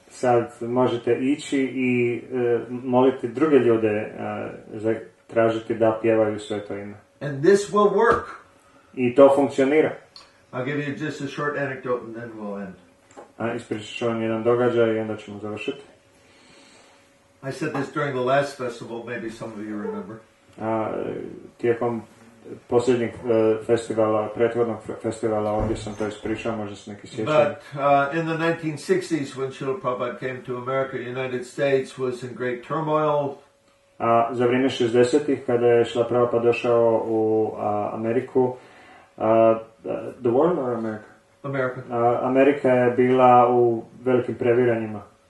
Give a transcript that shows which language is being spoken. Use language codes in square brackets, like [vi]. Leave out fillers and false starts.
[hr] Sad možete ići i moliti druge ljude, tražiti da pjevaju sveto ime. [en] And this will work. [hr] I to funkcionira. [en] I'll give you just a short anecdote and then we'll end. [hr] Ispričat ću vam jedan događaj i onda ćemo završiti. [en] I said this during the last festival, maybe some of you remember. [hr] Tijekom posljednjeg festivala, prethodnog festivala, ovdje sam to ispričao, možda se neki sjećaju. [en] But in the 1960s, when Srila Prabhupada came to America, the United States was in great turmoil. [hr] Za vrijeme 60-ih, kada je Srila Prabhupada došao u Ameriku, [en] the world or America? America. [hr] Amerika je bila u velikim previranjima.